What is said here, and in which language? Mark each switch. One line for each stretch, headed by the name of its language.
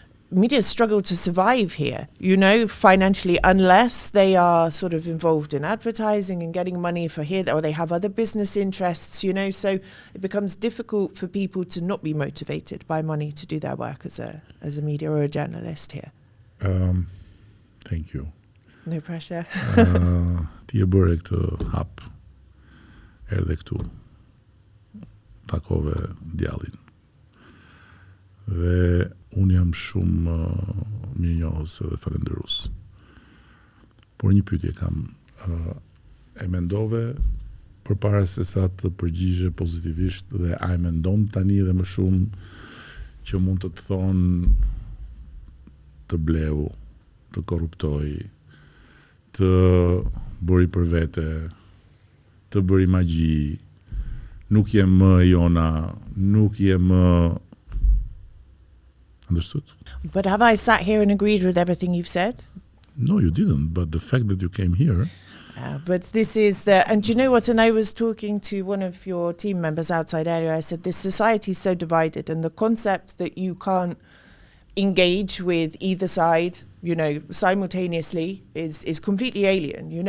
English: Media struggle to survive here, financially, unless they are sort of involved in advertising and getting money for here, or they have other business interests, so it becomes difficult for people to not be motivated by money to do their work as a media or a journalist here. Thank you. No pressure.
Albanian: Ti e bëre këtë hap, erdhe këtu, takove djallin. Dhe unë jam shumë mirënjohës dhe falenderus. Por një pyetje kam. E mendove përpara se sa të përgjigje pozitivisht, dhe a e mendon tani dhe më shumë që mund të thonë të bleu, të korruptoj, të bëri për vete, të bëri magji, nuk je më jona, nuk je më...
English: Understood? But have I sat here and agreed with everything you've said? No, you didn't. But the fact that you came here... but this is and do you know what? And I was talking to one of your team members outside earlier. I said, this society is so divided, and the concept that you can't engage with either side, simultaneously is completely alien.